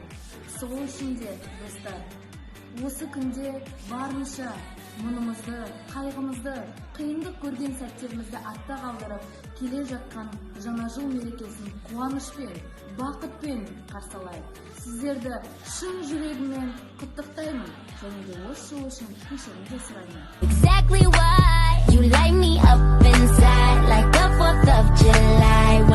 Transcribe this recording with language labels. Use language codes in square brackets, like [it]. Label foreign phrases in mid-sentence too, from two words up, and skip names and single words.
[kk] Сол үшін де, достар, осы күнде барынша мұнымызды, қайғымызды, қиындық көрген сәттерімізді артта қалдырып, келе жатқан жаңа жыл мерекесін қуанышпен, бақытпен қарсы алайық. Сіздерді шын жүрегіммен құттықтаймын және де осы жыл үшін кешірім де сұраймын. [en] Exactly why you light me up inside like the 4th of July.